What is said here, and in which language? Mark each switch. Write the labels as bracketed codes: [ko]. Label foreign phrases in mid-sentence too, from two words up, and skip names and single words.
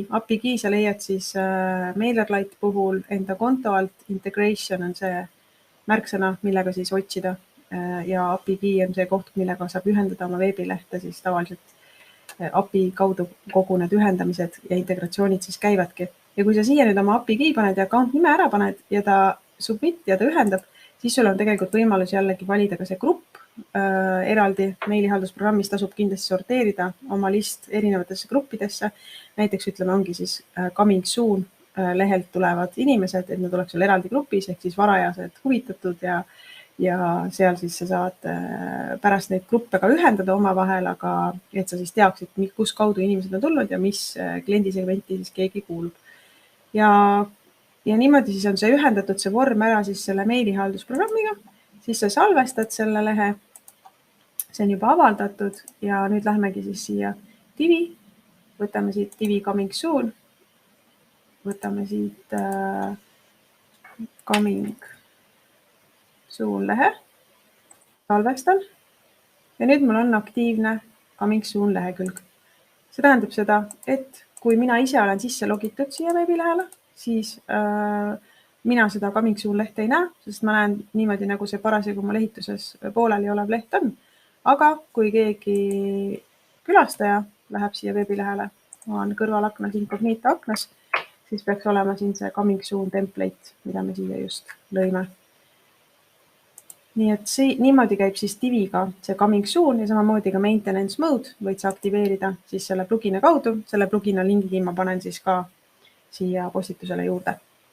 [en] API key [et] sa leiad siis MailerLite puhul enda konto alt, integration on see märksõna, millega siis otsida ja [en] API key [et] on see koht, millega saab ühendada oma veebilehte, siis tavaliselt API kaudu kogu need ühendamised ja integratsioonid siis käivadki. Ja kui sa siia nüüd oma [en] API key [et] paned ja account nime ära paned ja ta submit ja ta ühendab, siis sul on tegelikult võimalus jällegi valida ka see grupp eraldi. Meilihaldusprogrammis tasub kindlasti sorteerida oma list erinevatesse gruppidesse. Näiteks ütleme, ongi siis [en] coming soon [et] lehelt tulevad inimesed, et nad oleks sul eraldi grupis, ehk siis varajased huvitatud ja seal siis sa saad pärast neid gruppe ka ühendada oma vahel, aga et sa siis teaksid, kus kaudu inimesed on tulnud ja mis kliendisegmenti siis keegi kuulub. Ja niimoodi siis on see ühendatud see vorm ära siis selle meilihaldusprogrammiga, siis sa salvestad selle lehe, see on juba avaldatud ja nüüd lähmegi siis siia divi, võtame siit divi [en] coming soon, [et] võtame siit [en] coming soon [et] lehe, salvestan ja nüüd mul on aktiivne [en] coming soon [et] lehekülg. See tähendab seda, et kui mina ise olen sisse logitud siia veebilehele, siis mina seda [en] coming soon [et] lehte ei näe, sest ma näen niimoodi, nagu see parasjagu mu lehituses pooleli olev leht on. Aga kui keegi külastaja läheb siia veebilehele, ma olen kõrvalaknas incognito aknas, siis peaks olema siin see [en] coming soon template, [et] mida me siia just lõime. Nii et niimoodi käib siis diviga see [en] coming soon [et] ja samamoodi ka [en] maintenance mode [et] võid sa aktiveerida siis selle plugina kaudu. Selle plugina lingi ma panen siis ka siia postitusele juurde.